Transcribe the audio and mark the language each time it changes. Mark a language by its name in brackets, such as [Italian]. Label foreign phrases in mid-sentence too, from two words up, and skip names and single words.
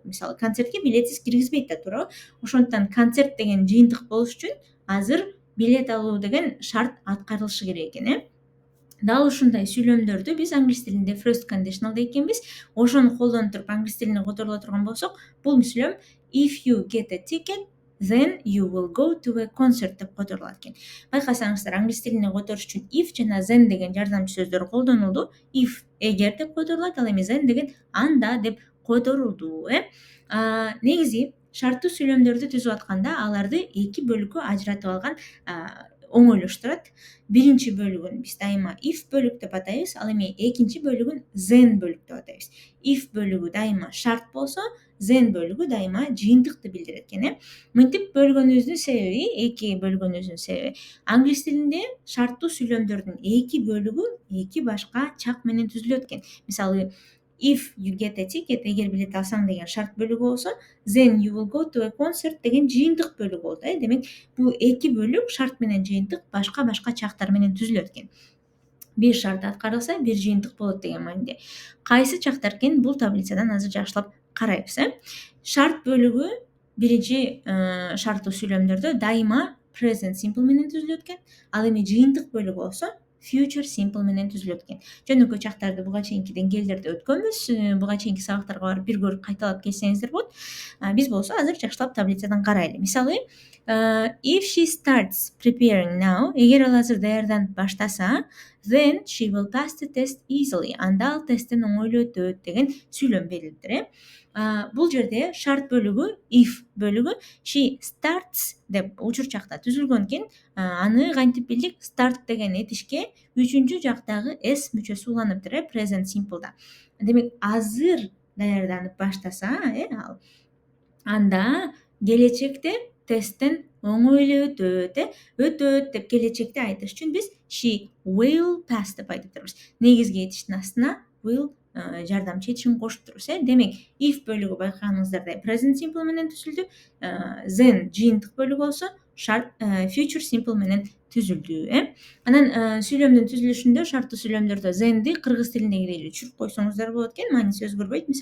[Kyrgyz] Мисалы, концертке билетсиз киргизбейт да, туурабы? Ошондуктан концерт деген жыйынтык болуш үчүн азыр билет алуу деген шарт аткарылышы керек экен. Дал ушундай сүйлөмдөрдү биз англис тилинде [English] first conditional [Kyrgyz] дейкенбиз. Ошону колдонуп туруп англис тилине которула турган болсок, бул сүйлөм [English] if you get a ticket, then you will go to a concert [Kyrgyz] деп которулат экен. Байкасаңыздар, англис тилине которуш үчүн if жана then деген жардамчы сөздөр колдонулду. If эгер деп которулат, ал эми then деген анда деп которулду. Негизи шарттуу сүйлөмдөрдү түзүп атканда аларды эки бөлүккө ажыратып алган оңойлош турат. Биринчи бөлүгүн биз дайыма if бөлүк деп атайбыз, ал эми экинчи бөлүгүн then бөлүк деп атайбыз. If бөлүгү дайыма шарт болсо, then бөлүгү дайыма жыйынтыкты билдирет экен. Мынтип бөлгөнүбүздүн себеби, эки бөлгөнүбүздүн себеби, англис тилинде шарттуу сүйлөмдөрдүн эки бөлүгү эки башка чак менен түзүлөт экен. Мисалы, [English] if you get a ticket, [Kyrgyz] эгер билет алсаң деген шарт бөлүгү болсо, [English] then you will go to a concert [Kyrgyz] деген жыйынтык бөлүгү болот. Демек, бул эки бөлүк шарт менен жыйынтык башка чактар менен түзүлөт экен. Бир шарт аткарылса, бир жыйынтык болот деген мааниде. Кайсы чактар экен, бул таблицадан азыр жакшылап карайбыз. Шарт бөлүгү биринчи шарттуу сүйлөмдөрдө дайыма [English] present simple [Kyrgyz] менен түзүлөт экен. Ал эми жыйынтык бөлүгү болсо [English] future simple [Kyrgyz] менен түзүлөт экен. Жөнөкөй чактарды буга чейинки деңгээлдерде өткөнбүз. Буга чейинки сабактарга барып бир көрүп кайталап келсеңиздер болот. Биз болсо азыр жакшылап таблицадан карайлы. Мисалы, [English] if she starts preparing now, [Kyrgyz] эгер ал азыр даярданып баштаса, [English] then she will pass the test easily. [Kyrgyz] Анда ал тесттен оңойлуу өтөт деген сүйлөм берилиптир. Бул жерде шарт бөлүгү, if бөлүгү [English] she starts [Kyrgyz] деп учурчакта түзүлгөн экен. Аны кантип билдик? Start деген этишке үчүнчү жактагы s мүчөсү уланыптыр, [English] present simple'да. [Kyrgyz] Демек, азыр даярданып баштаса, ал анда келечекте тесттен оңойлуу өтөт деп келечекте айтыш үчүн биз [English] she will pass [Kyrgyz] деп айтып турабыз. Негизги этиштин астына will жардамчы этишин кошуп турабыз. Демек, if бөлүгү байкаганыңыздардай [English] present simple [Kyrgyz] менен түзүлдү. Then жыйынтык бөлүгү болсо [English] future simple [Kyrgyz] менен түзүлдү. Анан сүйлөмдүн түзүлүшүндө, шарттуу сүйлөмдөрдө then'ди кыргыз тилиндегидей түшүрүп койсоңуздар болот экен, мааниси өзгөрбөйт.